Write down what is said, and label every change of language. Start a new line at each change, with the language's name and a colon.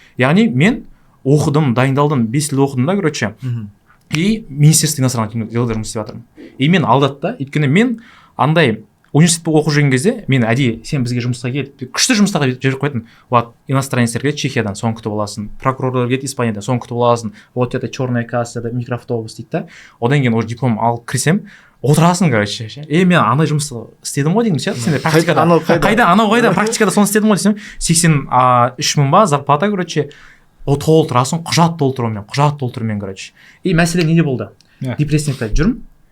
Kazakh: Яғни мен оқыдым, дайындалдым, 5 жыл оқыдым да, короче. И министерство иностранных дел жұмыс істеп жатырмын. И мен алдады да, өйткені мен андай университетте оқып жүрген кезде мен әдейі сен бізге жұмысқа кел, күшті жұмыстарға жіберіп қоятын. Вот иностранецтер келеді Чехиядан, соны күтіп аласың. Прокурорлар келеді Испаниядан, соны күтіп аласың.
Russian: Вот это черная касса, это микроавтобус
Kazakh: дейді да. Одан кейін уже диплом алып кірсем, отырасың, короче. Мен андай жұмысты істедім ғой деймін ше. Сен практикада қайда практикада соны істедім ғой десем, 83 мың ба зарплата, короче. Ол толтырасың, құжат толтырумен, короче. И мәселе неде болды? Депрессияда жүрмін.